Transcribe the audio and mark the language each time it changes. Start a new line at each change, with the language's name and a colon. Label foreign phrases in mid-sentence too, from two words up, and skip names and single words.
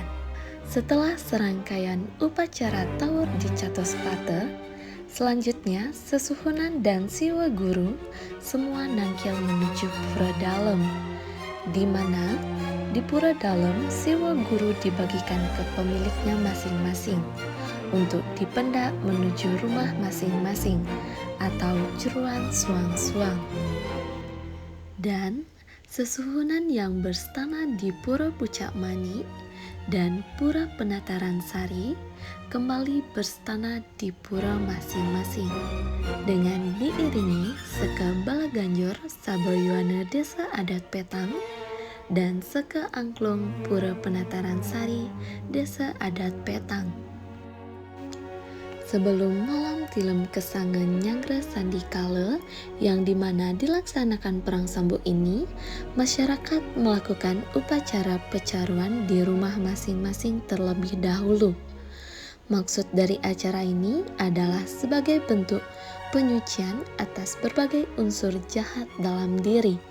Indonesian: Setelah serangkaian upacara tawur di Catospate, selanjutnya sesuhunan dan siwa guru semua nangkil menuju pura dalam, di mana di pura dalam siwa guru dibagikan ke pemiliknya masing-masing untuk dipendak menuju rumah masing-masing atau
Balinese: jeruan suang-suang.
Indonesian: Dan sesuhunan yang berstana di Pura Pucak Mani dan Pura Penataran Sari kembali berstana di pura masing-masing dengan diiringi seke Balaganjor Saboyuana Desa Adat Petang dan seke Angklung Pura Penataran Sari Desa Adat Petang. Sebelum malam tilem kesangen Nyanggra Sandikala yang dimana dilaksanakan perang sambuk ini, masyarakat melakukan upacara pecaruan di rumah masing-masing terlebih dahulu. Maksud dari acara ini adalah sebagai bentuk penyucian atas berbagai unsur jahat dalam diri.